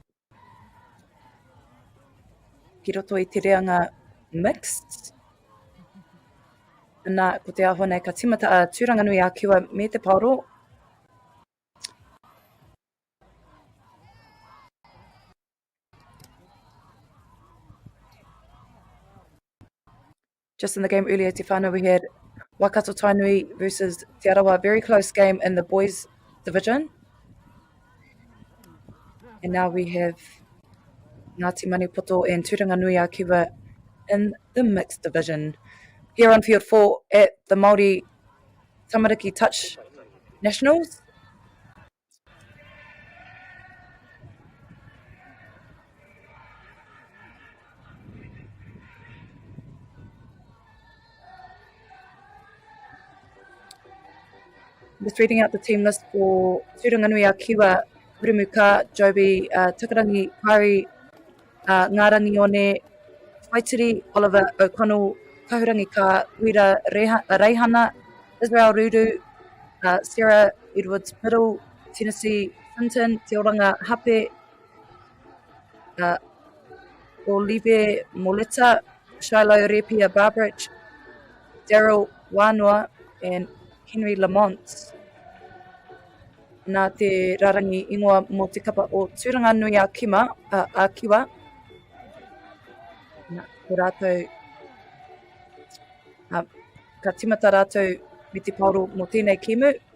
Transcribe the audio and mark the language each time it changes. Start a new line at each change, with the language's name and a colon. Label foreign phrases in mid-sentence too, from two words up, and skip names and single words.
Māori: Ki roto i te reanga mixed. Nā, ko te aho nei ka timata a Tūranga Nui a Kiwa me te pauro.
English: Just in the game earlier,
Māori: te whānau,
English: we had Waikato Tainui versus Aotearoa, very close game in the boys division. And now we have Ngāti Maniapoto and Tūranga Nui a Kiwa in the mixed division. Here on field 4 at the Māori Tamariki Touch Nationals. Just reading out the team list for Tūranga Nui a Kiwa, Hurumuka, Joby, Takarangi, Kari, Ngārangi One, Waitiri, Oliver O'Connell, Kahurangi Ka, Wira Reihana, Israel Rudu, Sarah Edwards Middle, Tennessee Finton, Te Oranga Hape, Olive Moleta, Shiloh Repia Barbrich, Daryl Wānua, and Henry Lamont.
Māori: Nā te rarangi ingoa mō te kapa o Tūranga Nui a Kiwa. Nā, ko rātou, ka timata rātou me te pauro mō tēnei kemu.